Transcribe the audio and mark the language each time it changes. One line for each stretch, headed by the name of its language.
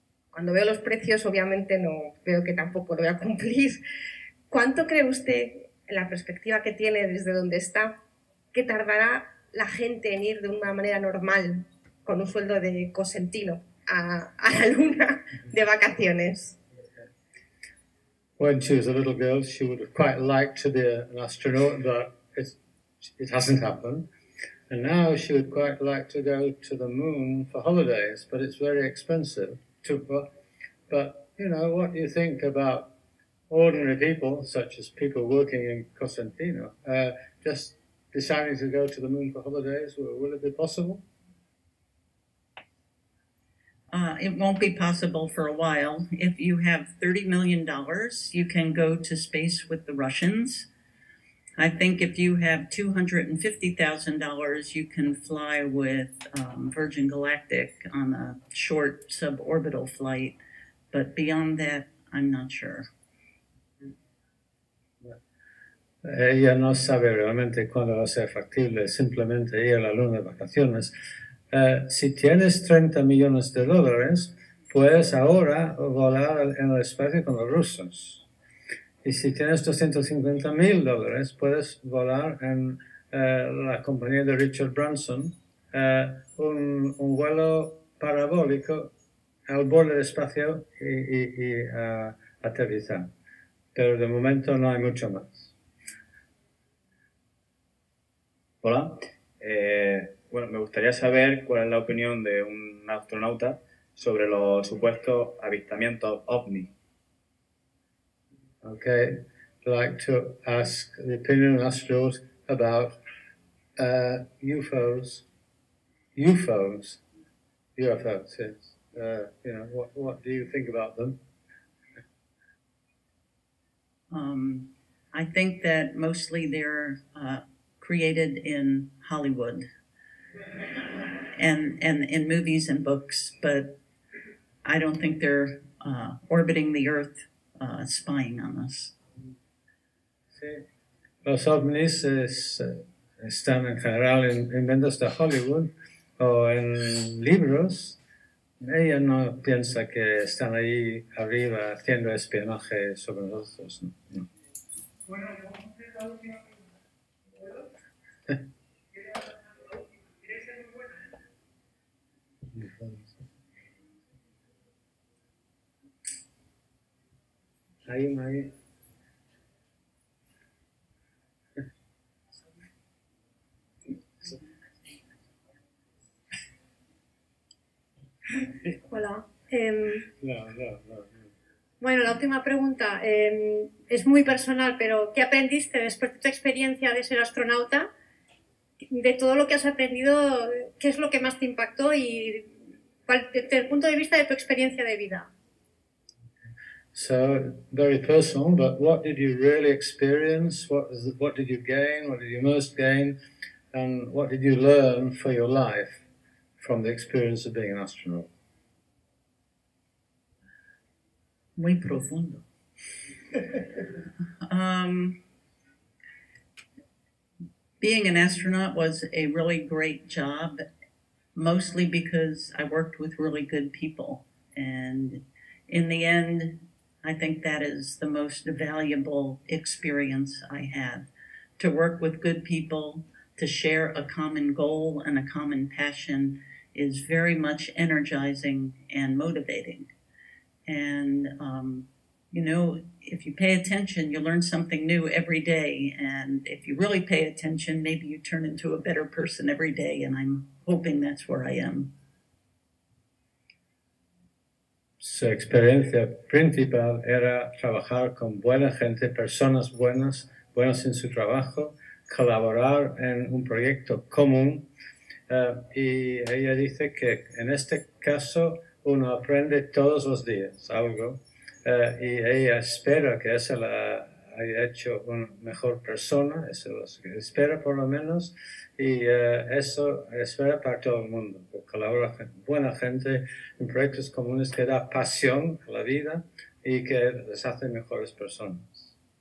Spanish: Cuando veo los precios, obviamente no veo que tampoco lo voy a cumplir. ¿Cuánto cree usted, en la perspectiva que tiene desde donde está, que tardará la gente en ir de una manera normal, con un sueldo de COSENTINO, a la Luna de vacaciones?
English: When she was a little girl, she would have quite liked to be an astronaut, but it hasn't happened. And now she would quite like to go to the moon for holidays, but it's very expensive. But you know, what do you think about ordinary people, such as people working in COSENTINO, just deciding to go to the moon for holidays? Will it be possible? It won't be possible for a while. If you have $30 million, you can go to space with the Russians. I think if you have $250,000, you can fly with Virgin Galactic on a short suborbital flight. But beyond that, I'm not sure.
Spanish: Ella no sabe realmente cuándo va a ser factible simplemente ir a la Luna de vacaciones. Si tienes $30 millones, puedes ahora volar en el espacio con los rusos. Y si tienes $250,000, puedes volar en la compañía de Richard Branson, un vuelo parabólico al borde del espacio y aterrizar. Pero de momento no hay mucho más. Hola. Bueno, me gustaría saber cuál es la opinión de un astronauta sobre los supuestos avistamientos OVNI.
English: Okay, I'd like to ask the opinion of astronauts about UFOs. UFOs, yes. You know, what do you think about them? I think that mostly they're created in Hollywood and in movies and books, but I don't think they're orbiting the Earth spying on us.
Spanish: Sí. Los ovnis están en general en inventos de Hollywood o en libros, Ella no piensa que están ahí arriba haciendo espionaje sobre nosotros. No. Bueno, Ahí. Hola. No. Bueno, la última pregunta es muy personal, pero ¿qué aprendiste después de tu experiencia de ser astronauta? De todo lo que has aprendido, ¿qué es lo que más te impactó y desde el punto de vista de tu experiencia de vida?
English: So, very personal, but what did you really experience? What did you gain? What did you most gain? And what did you learn for your life from the experience of being an astronaut?
Spanish: Muy profundo.
English: Being an astronaut was a really great job, mostly because I worked with really good people. And in the end, I think that is the most valuable experience I had. To work with good people, to share a common goal and a common passion is very much energizing and motivating. And, you know, if you pay attention, you learn something new every day. And if you really pay attention, maybe you turn into a better person every day. And I'm hoping that's where I am.
Spanish: Su experiencia principal era trabajar con buena gente, personas buenas en su trabajo, colaborar en un proyecto común. Y ella dice que en este caso uno aprende todos los días algo y ella espera que eso la haya hecho una mejor persona, eso es lo que espera por lo menos, y eso espera para todo el mundo, que colabora buena gente en proyectos comunes que da pasión a la vida y que les hace mejores personas.